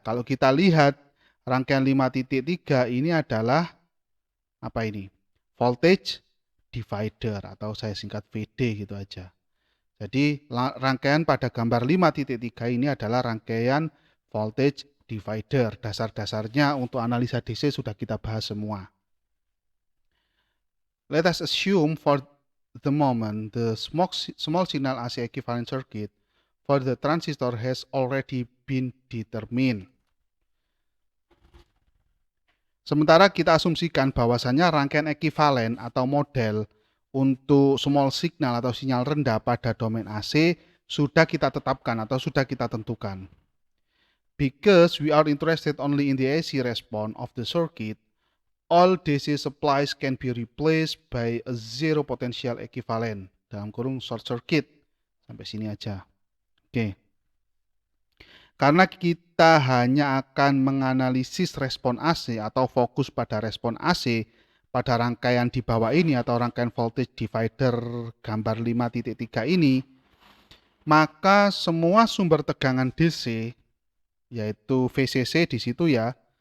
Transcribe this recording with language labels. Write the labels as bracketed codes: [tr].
[id] Kalau kita lihat rangkaian 5.3 ini adalah apa ini? Voltage divider atau saya singkat VD gitu aja. Jadi rangkaian pada gambar 5.3 ini adalah rangkaian voltage divider. Dasar-dasarnya untuk analisa DC sudah kita bahas semua. [en] Let us assume for the moment the small signal AC equivalent circuit for the transistor has already been determined. [id] Sementara kita asumsikan bahwasannya rangkaian ekuivalen atau model untuk small signal atau sinyal rendah pada domain AC sudah kita tetapkan atau sudah kita tentukan. [en] Because we are interested only in the AC response of the circuit, all DC supplies can be replaced by a zero potential equivalent, [id] dalam kurung [en] short circuit. [id] Sampai sini aja. Oke. Karena kita hanya akan menganalisis respon AC atau fokus pada respon AC pada rangkaian di bawah ini atau rangkaian voltage divider gambar 5.3 ini, maka semua sumber tegangan DC yaitu VCC di situ ya.